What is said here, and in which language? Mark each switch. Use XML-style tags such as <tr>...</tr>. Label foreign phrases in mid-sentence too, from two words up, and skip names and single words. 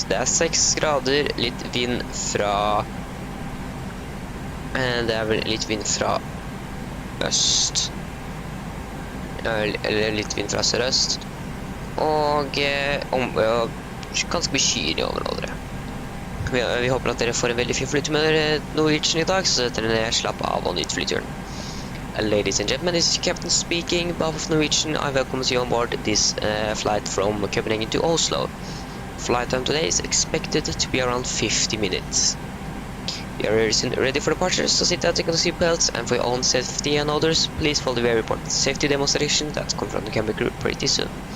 <no>Det er 6 grader, litt vind fra det er vel litt vind fra øst, eller litt vind fra sørøst, og ganske mye skyer i området. Vi håper at dere får en veldig fin flytur med Norwegian i dag, så setter dere slapp av og nyt flyturen.</no> <en>Ladies and gentlemen, this is Captain speaking. On behalf of Norwegian, I welcome you on board this flight from Copenhagen to Oslo. Flight time today is expected to be around 50 minutes. We are ready for departure, so sit down, take on the seatbelts, and for your own safety and others, please follow the very important safety demonstration that's coming from the camera group pretty soon.</en>